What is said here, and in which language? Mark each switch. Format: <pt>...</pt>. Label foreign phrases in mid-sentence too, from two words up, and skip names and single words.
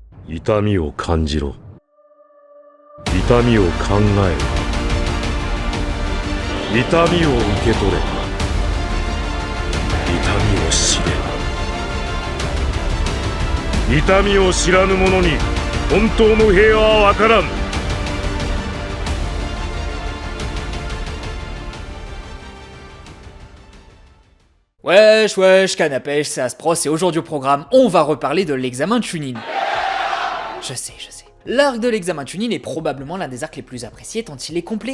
<ja>痛みを感じろ。痛みを考えろ。痛みを受け取れ。痛みを知れ。痛みを知らぬ者に本当の平和は分からん。</ja> <fr>Wesh wesh, canne à pêche, c'est Aspros et aujourd'hui au programme, on va reparler de l'examen Chunin. Je sais. L'arc de l'examen Chunin est probablement l'un des arcs les plus appréciés tant il est complet.</fr>